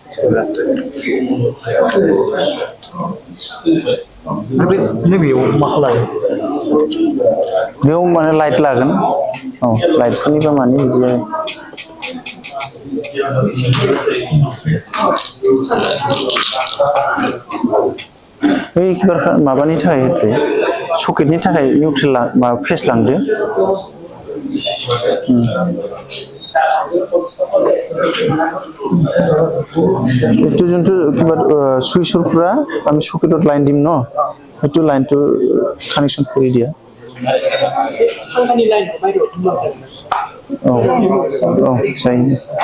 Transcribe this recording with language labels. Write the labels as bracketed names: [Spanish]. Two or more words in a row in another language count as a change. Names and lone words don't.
[Bodo] बेयाव माने लाइट लागोन औ लाइटफोरनिबा माने बिदि बै किबार माबानि थाखाय होदो सकेटनि थाखाय निउट्रेल माबा फेस लांदो [Assamese] এইটো যোনটো কিবা সুইচৰপৰা আমি সকেটত লাইন দিম ন এইটো লাইনটো কানেকচন কৰি দিয়া जायो